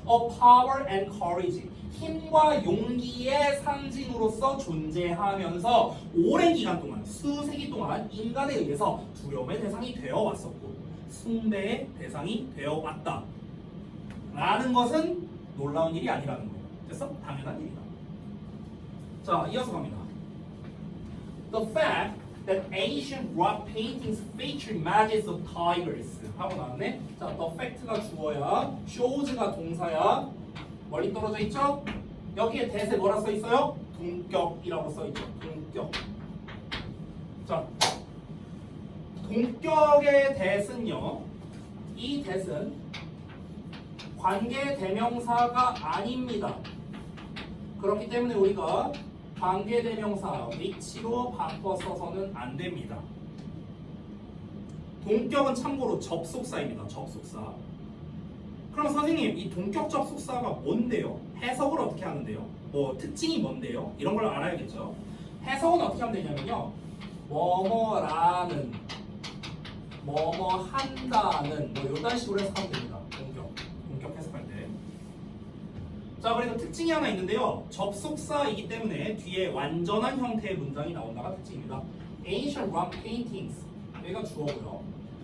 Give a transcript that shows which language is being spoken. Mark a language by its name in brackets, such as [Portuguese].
[English] of power and courage [Korean] 힘과 용기의 상징으로서 존재하면서 오랜 기간 동안 수세기 동안 인간에 의해서 두려움의 대상이 되어 왔었고 숭배의 대상이 되어 왔다 라는 것은 놀라운 일이 아니라는 거예요. 됐어? 당연한 일이다. 자 이어서 갑니다. [English] The fact that ancient rock paintings feature images of tigers [Korean] 하고 나왔네. 자, the fact가 주어야, shows가 동사야. 멀리 떨어져 있죠? 여기에 대세 뭐라 써 있어요? 동격이라고 써 있죠. 동격. 자, 동격의 대는요. 이 대는 관계 대명사가 아닙니다. 그렇기 때문에 우리가 관계대명사 which로 바꿔 써서는 안 됩니다. 동격은 참고로 접속사입니다. 접속사. 그럼 선생님 이 동격 접속사가 뭔데요? 해석을 어떻게 하는데요? 뭐 특징이 뭔데요? 이런 걸 알아야겠죠. 해석은 어떻게 하면 되냐면요. 뭐뭐라는 뭐뭐 한다는 뭐 이런 식으로 해석하면 됩니다. 동격 해석할 때. 자, 그리고 특징이 하나 있는데요. 접속사이기 때문에 뒤에 완전한 형태의 문장이 나온다가 특징입니다. [English] Ancient rock paintings [Korean] 여기가 주어고요.